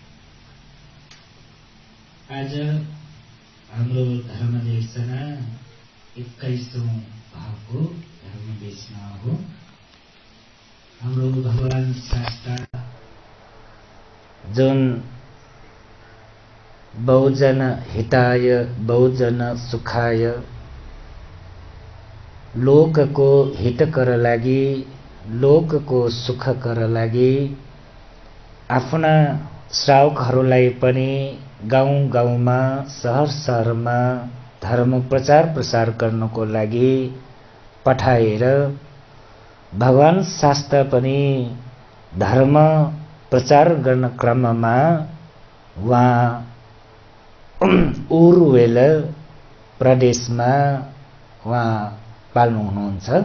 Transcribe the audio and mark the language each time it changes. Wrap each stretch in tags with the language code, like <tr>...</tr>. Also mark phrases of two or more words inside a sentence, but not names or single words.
<ne>आज हाम्रो धर्म देशना 21औं भागको धर्म देशना हो। हाम्रो भगवान शास्त्र जुन</ne> <pi>बहुजन हिताय बहुजन सुखाय</pi> <ne>लोकको हितकर लागि लोकको सुखकर लागि आफ्ना श्रावकहरूलाई पनि गाउँ गाउँमा शहर शहरमा धर्म प्रचार प्रसार गर्नको लागि पठाएर भगवान शास्त्र पनि धर्म प्रचार गर्न क्रममा उहाँ उरुवेल प्रदेशमा उहाँ पाल्नु हुनुहुन्छ।</ne>